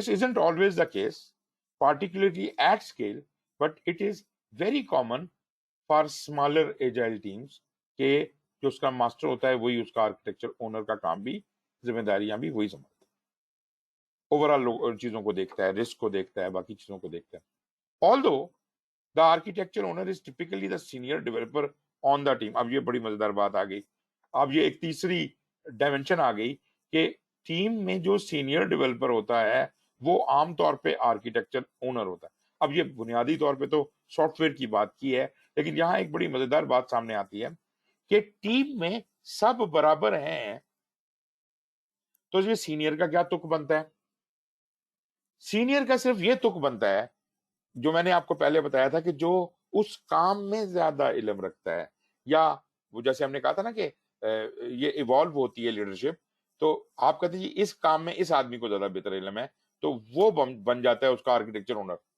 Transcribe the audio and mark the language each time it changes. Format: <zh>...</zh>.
<en>this isn't always the case, particularly at scale, but it is very common for smaller agile teams</en> <ur>کہ جو اسکرم master ہوتا ہے وہی اس کا آرکیٹیکچر اونر کا کام بھی, ذمہ داریاں بھی وہی سنبھالتا ہے. اوور آل چیزوں کو دیکھتا ہے, رسک کو دیکھتا ہے, باقی چیزوں کو دیکھتا ہے.</ur> <en>Although the architecture owner is typically the senior developer on the team.</en> <ur>اب یہ بڑی مزیدار بات آ گئی, اب یہ ایک تیسری ڈائمینشن آ گئی کہ ٹیم میں جو سینئر ڈیولپر ہوتا ہے وہ عام طور پہ آرکیٹیکچر اونر ہوتا ہے. اب یہ بنیادی طور پہ تو سافٹ ویئر کی بات کی ہے, لیکن یہاں ایک بڑی مزیدار بات سامنے آتی ہے کہ ٹیم میں سب برابر ہیں, تو یہ سینئر کا کیا تک بنتا ہے؟ سینئر کا صرف یہ تک بنتا ہے جو میں نے آپ کو پہلے بتایا تھا کہ جو اس کام میں زیادہ علم رکھتا ہے, یا وہ جیسے ہم نے کہا تھا نا کہ یہ ایوالو ہوتی ہے لیڈرشپ, تو آپ کہتے ہیں اس کام میں اس آدمی کو زیادہ بہتر علم ہے تو وہ بن جاتا ہے اس کا آرکیٹیکچر اونر.</ur>